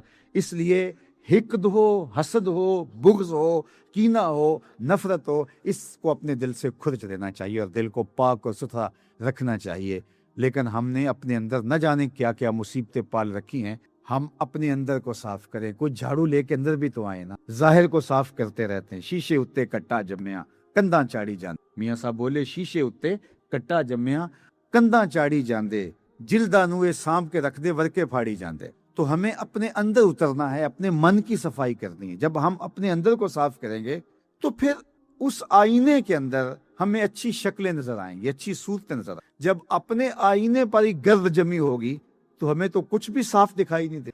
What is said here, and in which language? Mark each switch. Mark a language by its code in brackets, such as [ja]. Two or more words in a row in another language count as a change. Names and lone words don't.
[ur] اس لیے حقد ہو، حسد ہو، بغض ہو، کینہ ہو، نفرت ہو، اس کو اپنے دل سے کھرچ دینا چاہیے اور دل کو پاک اور ستھرا رکھنا چاہیے۔ لیکن ہم نے اپنے اندر نہ جانے کیا کیا مصیبتیں پال رکھی ہیں. ہم اپنے اندر کو صاف کریں. کوئی جھاڑو لے کے اندر بھی تو آئے نا. ظاہر کو صاف کرتے رہتے ہیں. [pa] شیشے اتے کٹا جمیا کنداں چاڑی جاندے. میاں صاحب بولے شیشے اتے کٹا جمیا کنداں چاڑی جاندے, جلدا نوے سانپ کے رکھ دے ورکے پھاڑی جاندے. [ur] تو ہمیں اپنے اندر اترنا ہے, اپنے من کی صفائی کرنی ہے. جب ہم اپنے اندر کو صاف کریں گے تو پھر اس آئینے کے اندر ہمیں اچھی شکلیں نظر آئیں گی, اچھی صورتیں نظر آئیں. جب اپنے آئینے پر ہی گرد جمی ہوگی تو ہمیں تو کچھ بھی صاف دکھائی نہیں دے.